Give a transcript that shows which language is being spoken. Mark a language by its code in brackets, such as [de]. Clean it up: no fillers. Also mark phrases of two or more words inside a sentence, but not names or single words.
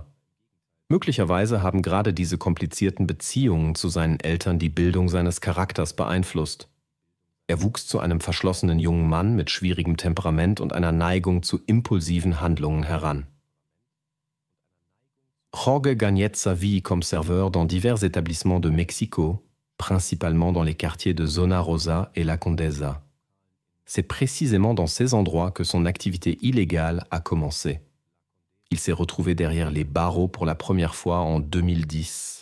[de] Möglicherweise haben gerade diese komplizierten Beziehungen zu seinen Eltern die Bildung seines Charakters beeinflusst. Er wuchs zu einem verschlossenen jungen Mann mit schwierigem Temperament und einer Neigung zu impulsiven Handlungen heran. [fr] Jorge gagnait sa vie comme serveur dans divers établissements de Mexico, principalement dans les quartiers de Zona Rosa et La Condesa. C'est précisément dans ces endroits que son activité illégale a commencé. Il s'est retrouvé derrière les barreaux pour la première fois en 2010.